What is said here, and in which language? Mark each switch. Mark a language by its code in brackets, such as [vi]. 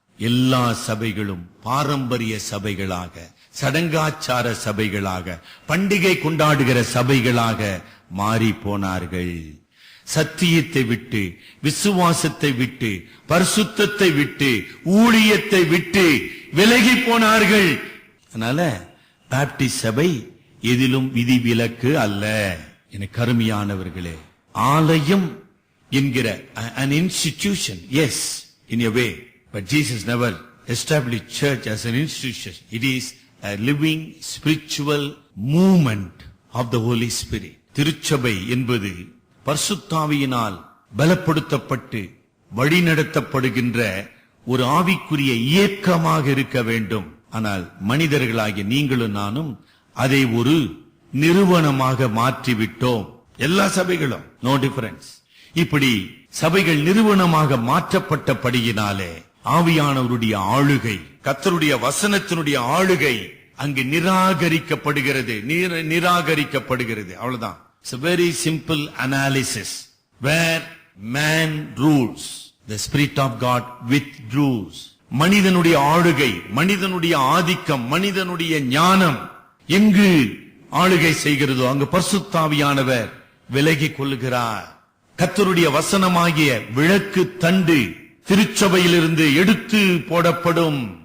[ta] எல்லா சபைகளும் பாரம்பரிய சபைகளாக, சடங்காச்சார சபைகளாக, பண்டிகை கொண்டாடுகிற சபைகளாக மாறி போனார்கள். சத்தியத்தை விட்டு, விசுவாசத்தை விட்டு, பரிசுத்தத்தை விட்டு, ஊழியத்தை விட்டு விலகி போனார்கள். அதனால பாப்டிஸ்ட் சபை எதிலும் விதிவிலக்கு அல்ல. எனக்கு அருமையானவர்களே, ஆலயம் என்கிற [en] an institution, yes, in a way, but Jesus never established church as an institution. It is a living spiritual movement of the Holy Spirit. [ta] திருச்சபை என்பது பரிசுத்தாவியினால் பலப்படுத்தப்பட்டு வழிநடத்தப்படுகின்ற ஒரு ஆவிக்குரிய இயக்கமாக இருக்க வேண்டும். ஆனால் மனிதர்களாகிய நீங்களும் நானும் அதை ஒரு நிறுவனமாக மாற்றிவிட்டோம். எல்லா சபைகளும், [en] No difference. [ta] இப்படி சபைகள் நிறுவனமாக மாற்றப்பட்டபடியினாலே ஆவியானவருடைய ஆளுகை, கர்த்தருடைய வசனத்தினுடைய ஆளுகை அங்கு நிராகரிக்கப்படுகிறது. அவ்வளவுதான். [en] It's a very simple analysis. Where man rules, the Spirit of God withdraws. [ta] மனிதனுடைய ஆளுகை, மனிதனுடைய ஆதிக்கம், மனிதனுடைய ஞானம் எங்கு ஆளுகை செய்கிறதோ அங்கு பரிசுத்தாவியானவர் விலகிக் கொள்ளுகிறார். கர்த்தருடைய வசனமாகிய விளக்கு தண்டு திருச்சபையிலிருந்து எடுத்து போடப்படும்.